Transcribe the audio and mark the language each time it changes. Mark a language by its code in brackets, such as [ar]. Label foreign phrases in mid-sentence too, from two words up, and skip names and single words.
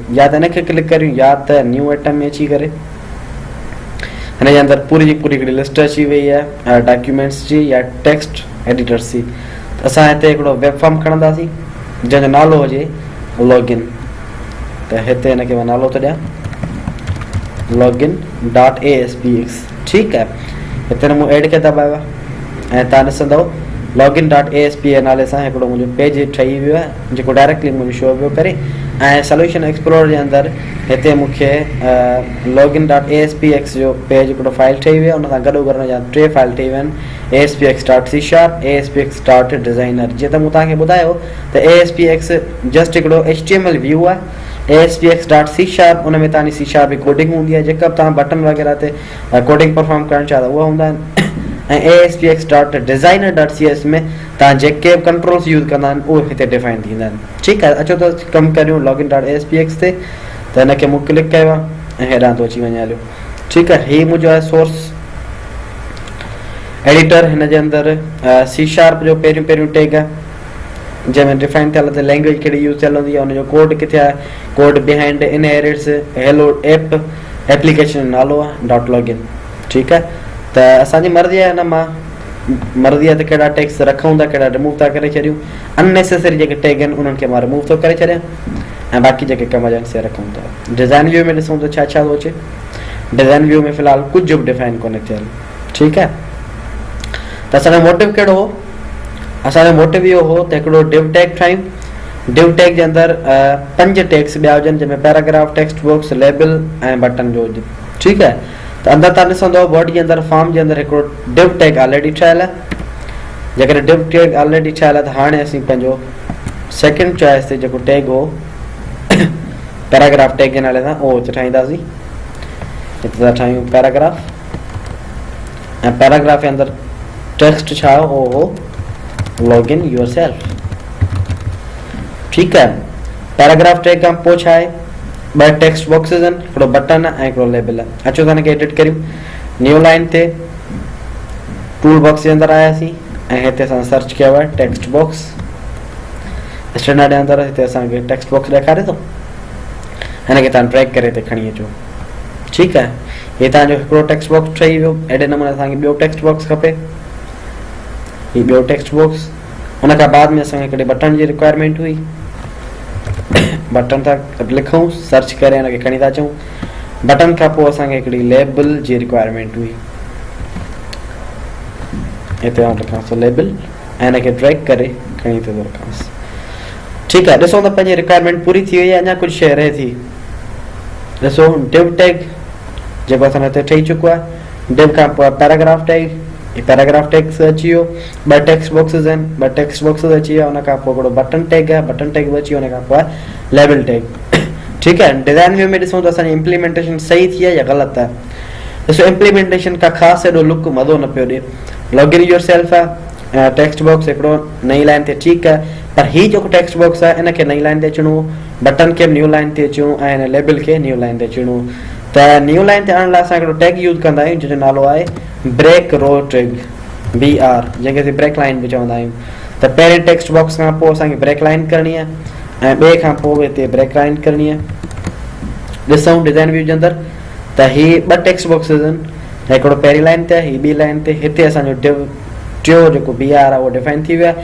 [sd] या त हिनखे क्लिक करियूं या त [en] new item [sd] में अची करे हिन जे अंदरि पूरी जी पूरी हिकिड़ी लिस्ट अची वई आहे डॉक्यूमेंट्स जी या [en] text editors [sd] जी। असां हिते हिकिड़ो [en] web form [sd] खणंदासीं जंहिंजो नालो हुजे लॉगिन। त हिते हिनखे मां नालो थो ॾियां login.aspx। ठीकु आहे, हिते मूं एड खे दॿायो आहे ऐं तव्हां ॾिसंदव [en] login dot ASP [sd] नाले सां हिकिड़ो मुंहिंजो पेज ठही वियो आहे जेको डायरेक्टली मुंहिंजो शो पियो करे। ऐं [en] solution explorer [sd] जे अंदरि हिते मूंखे [en] login dot ASPX [sd] जो पेज हिकिड़ो फाइल ठही वियो आहे। उन सां गॾो गॾु जा 3 फाइल ठही विया आहिनि, [en] ASPX dot C#, ASPX dot designer. [sd] जीअं त मूं तव्हांखे ॿुधायो त ASPX जस्ट हिकिड़ो [en] HTML view [sd] आहे। [en] ASPX dot C# [sd] उन में तव्हांजी C# जी कोडिंग हूंदी आहे, जेका बि तव्हां बटन वग़ैरह ते [en] coding perform [sd] करणु चाहियो त उहा हूंदा आहिनि। ऐं [en] ASPX dot designer dot CS [sd] में तव्हां जेके बि [en] controls use [sd] कंदा आहिनि उहे हिते डिफाइन थींदा आहिनि। ठीकु आहे, अचो त कमु करियूं [en] login dot ASPX [sd] ते। त हिनखे मूं क्लिक कयो आहे ऐं हेॾां थो अची वञे हलियो। ठीकु आहे, हीउ मुंहिंजो आहे [en] source editor. [sd] हिन जे अंदरि C# जो पहिरियों टैग आहे जंहिंमें डिफाइन थियल आहे लैंग्वेज कहिड़ी यूज़ थियल हूंदी आहे, हुनजो कोड किथे आहे, [en] code behind inherits hello app application [sd] नालो आहे [en] dot login. [sd] ठीकु आहे, त असांजी मर्ज़ी आहे, हिन मां मर्ज़ी आहे त कहिड़ा टैग्स रखूं था, कहिड़ा रिमूव था करे छॾियूं। अननेसेसरी जेके टैग आहिनि उन्हनि खे मां रिमूव थो करे छॾियां ऐं बाक़ी जेके कम आहिनि से रखूं था। [en] design view [sd] में ॾिसूं त छा छा थो अचे। [en] design view [sd] में फ़िलहाल कुझु बि डिफाइन कोन्हे थियल। ठीकु आहे, त असांजो मोटिव कहिड़ो हो? असांजो मोटिव इहो हो त हिकिड़ो [en] div tag [sd] ठाहियूं। [en] div tag [sd] जे अंदरि 5 टैग्स ॿिया हुजनि, जंहिंमें [en] paragraph, text box, label [sd] ऐं बटन जो हुजे। ठीकु आहे, त अंदरि तव्हां ॾिसंदव बॉडी जे अंदरि फॉर्म जे अंदरि हिकिड़ो [en] div tag already [sd] ठहियल आहे। जेकॾहिं [en] div tag already [sd] ठहियल आहे त हाणे असीं पंहिंजो [en] second choice [sd] ते जेको टैग हो [en] paragraph tag [sd] जे नाले सां उहो हिते ठाहींदासीं। हिते था ठाहियूं पैराग्राफ, ऐं पैराग्राफ जे अंदरि टेक्स्ट छा हो उहो हो [en] login your self. [sd] ठीकु आहे, [en] paragraph tag [sd] खां पोइ छा आहे, 2 [en] text boxes [sd] आहिनि, हिकिड़ो बटन आहे ऐं हिकिड़ो लेबल आहे। अचो त हिनखे एडिट करियूं। [en] new line [sd] ते [en] tool box [sd] जे अंदरि आयासीं ऐं हिते असां सर्च कयो आहे [en] text box. [sd] स्टैंडर्ड जे अंदरि हिते असांखे [en] text box [sd] ॾेखारे थो, हिनखे तव्हां ड्रैग करे हिते खणी अचो। ठीकु आहे, हीअ तव्हांजो हिकिड़ो [en] text box [sd] ठही वियो। अहिड़े नमूने असांखे ॿियो [en] text box [sd] खपे, हीअ ॿियो [en] text box. [sd] उन खां बाद में असांखे हिकिड़े बटन जी रिक्वायरमेंट हुई, बटन था लिखूं, सर्च करे हिनखे खणी था अचूं। बटन खां पोइ असांखे हिकिड़ी लेबल जी रिक्वायरमेंट हुई, हिते लिखांसि लेबल ऐं हिनखे ड्रैग करे खणी थो रखांसि। ठीकु आहे, ॾिसो त पंहिंजी रिक्वायरमेंट पूरी थी वई आहे, अञा कुझु शइ रहे थी। ॾिसो [en] div tag [sd] जेको असांजो हिते ठही चुको आहे। डिव खां पोइ [en] paragraph tag, paragraph tags [sd] अची वियो। 2 [en] text boxes [sd] आहिनि, 2 [en] text boxes [sd] अची विया। उन खां पोइ हिकिड़ो [en] button tag [sd] आहे, [en] button tag [sd] बि अची वियो। उन खां पोइ [en] label tag. [sd] ठीकु आहे, [en] design view [sd] में ॾिसूं त असांजी इम्प्लीमेंटेशन सही थी आहे या ग़लति आहे। ॾिसो इम्प्लीमेंटेशन खां ख़ासि एॾो लुक मज़ो न पियो ॾिए। [en] login your self [sd] आहे, [en] text box [sd] हिकिड़ो नई लाइन ते ठीकु आहे, पर हीउ जेको [en] text box [sd] आहे इनखे नई लाइन ते अचिणो, बटन खे [en] new line [sd] ते अचिणो ऐं हिन लेबल खे [en] new line [sd] ते अचिणो। त [en] new line [sd] ते आणण लाइ असां हिकिड़ो टैग यूज़ कंदा आहियूं जंहिंजो नालो आहे [en] break row tag, [sd] BR, जंहिंखे असीं [en] break line [sd] बि चवंदा आहियूं। त पहिरें [en] text box [sd] खां पोइ असांखे [en] break line [sd] करणी आहे ऐं ॿिए खां पोइ हिते [en] break line [sd] करणी आहे। ॾिसूं [en] design view [sd] जे अंदरि त हीअ 2 [en] text boxes [sd] आहिनि, हिकिड़ो पहिरीं लाइन ते आहे, हीअ ॿी लाइन ते। हिते असांजो टियों जेको BR आहे उहो डिफाइन थी वियो आहे।